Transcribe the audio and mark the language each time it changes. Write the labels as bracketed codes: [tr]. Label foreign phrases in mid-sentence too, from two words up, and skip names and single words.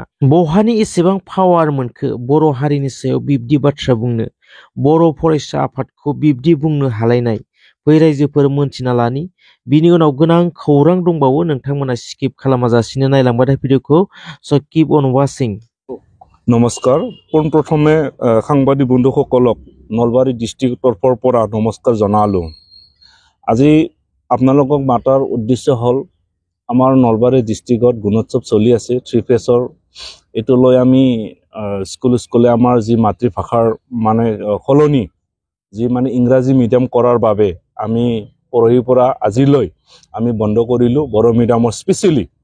[brx] बहानि एसेबां पावार मोनखो बर' हारिनि सायाव बिब्दि बाथ्रा बुंनो? बर' फरायसा आफादखौ बिब्दि बुंनो हालायनाय? बै रायजोफोर मोनथिना लानि बिनि उनाव गोनां खौरां दंबावो नोंथांमोना स्किप खालामाजासिनो नायलांबाय था भिडिअखौ [en] so keep on watching. [as] নমস্কাৰ পোনপ্ৰথমে সাংবাদিক বন্ধুসকলক নলবাৰী ডিষ্ট্ৰিক্ট তৰফৰ পৰা নমস্কাৰ জনালোঁ। আজি আপোনালোকক মাতাৰ উদ্দেশ্য হ'ল আমাৰ নলবাৰী ডিষ্ট্ৰিক্টত গুণোৎসৱ চলি আছে 3 ফেজৰ। এইটো লৈ আমি স্কুলে আমাৰ যি মাতৃভাষাৰ মানে সলনি যি মানে ইংৰাজী মিডিয়াম কৰাৰ বাবে আমি পৰহিৰ পৰা আজিলৈ আমি বন্ধ কৰিলোঁ বড়ো মিডিয়ামৰ স্পেচিয়েলি